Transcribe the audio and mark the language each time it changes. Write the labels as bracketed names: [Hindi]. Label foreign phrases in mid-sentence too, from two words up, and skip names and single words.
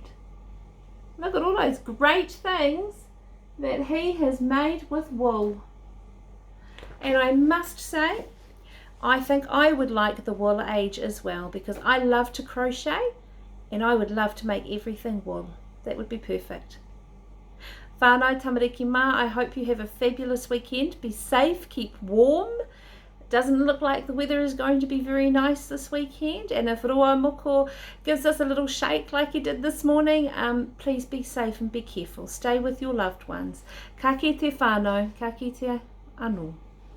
[English] Look at all those great things that he has made with wool. And I must say, I think I would like the Wool Age as well, because I love to crochet and I would love to make everything wool. That would be perfect. [Māori] Whānau tamariki mā, [English] I hope you have a fabulous weekend. Be safe, keep warm. It doesn't look like the weather is going to be very nice this weekend, and if Roa Moko gives us a little shake like he did this morning, please be safe and be careful. Stay with your loved ones. [Māori] Ka kite whānau, ka kite anō.